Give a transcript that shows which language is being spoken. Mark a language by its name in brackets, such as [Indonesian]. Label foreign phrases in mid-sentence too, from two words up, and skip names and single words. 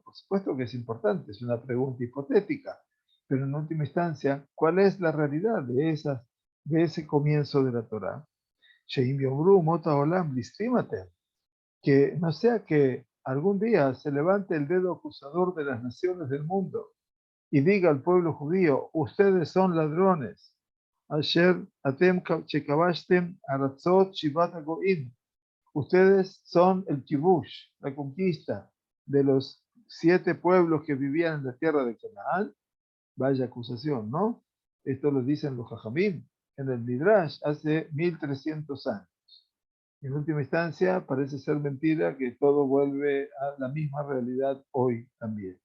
[Spanish] Por supuesto que es importante, es una pregunta hipotética, pero en última instancia, ¿cuál es la realidad de ese comienzo de la Torah? Que no sea que algún día se levante el dedo acusador de las naciones del mundo y diga al pueblo judío, ustedes son ladrones. [Hebrew] אשר אתם שכבשתם ארצות שבעת הגויים. [Spanish] Ustedes son el kibush, la conquista de los 7 pueblos que vivían en la tierra de Canaán. Vaya acusación, ¿no? Esto lo dicen los Jajamim en el Midrash hace 1300 años. En última instancia, parece ser mentira que todo vuelve a la misma realidad hoy también.